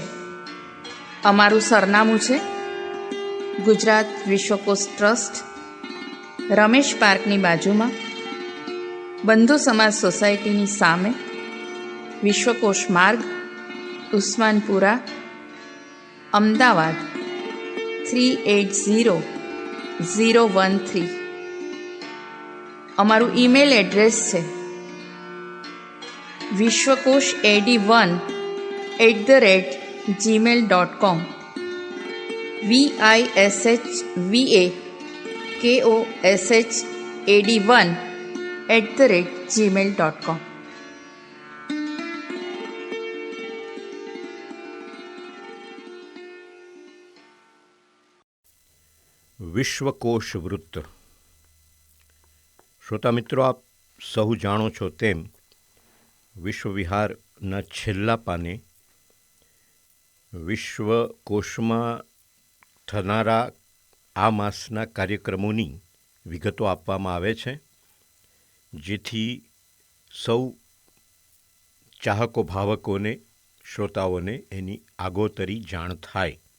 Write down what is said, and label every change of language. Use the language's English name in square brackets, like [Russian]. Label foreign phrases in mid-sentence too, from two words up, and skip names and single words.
[Gujarati] અમારું સરનામું છે ગુજરાત વિશ્વકોશ ટ્રસ્ટ, રમેશ પાર્કની બાજુમાં, બંધુ સમાજ સોસાયટીની સામે, વિશ્વકોશ માર્ગ, ઉસ્માનપુરા, અમદાવાદ 380013. અમારું [English] email address [Gujarati] છે vishwakoshad1@gmail.com. vishwakoshad1@gmail.com. વિશ્વકોશ વૃત્ત. શ્રોતા મિત્રો, આપ સહુ જાણો છો તેમ વિશ્વવિહારના છેલ્લા પાને વિશ્વકોશમાં થનારા આ માસના કાર્યક્રમોની વિગતો આપવામાં આવે છે, જેથી સૌ ચાહકો ભાવકોને, શ્રોતાઓને એની આગોતરી જાણ થાય.